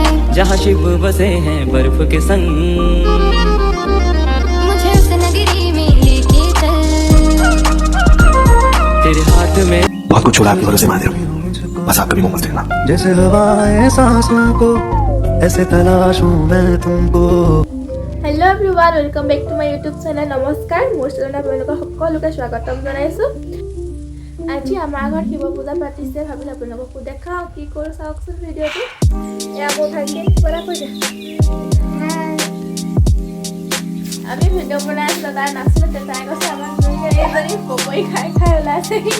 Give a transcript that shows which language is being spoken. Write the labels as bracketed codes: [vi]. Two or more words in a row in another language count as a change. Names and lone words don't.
[hi] जहाँ शिव बसे हैं बर्फ के संग मुझे उस नगरी में लेके चल तेरे हाथ में बहुत कुछ छोड़ा आपके भरोसे महादेव बस आप कभी मुंह मत देखना जैसे हवाएं सांसों को ऐसे तलाशूं मैं तुमको [en] hello everyone welcome back to my YouTube channel [as] নমস্কাৰ মোৰ চেনেলত আপোনালোকক সকলোকে স্বাগতম জনাইছোঁ আজি আমাৰ ঘৰত শিৱ পূজা পাতিছে ভাবিলোঁ আপোনালোককো দেখাওঁ কি কৰোঁ চাওকচোন ভিডিঅ'টো এয়া মোৰ ভাইটিয়ে পৰা কৈ দে আমি ভিডিঅ' বনাই আছিলোঁ তাই নাছিলে তাই কৈছে আমাৰ এজনী পকৰি খাই খাই ওলাইছে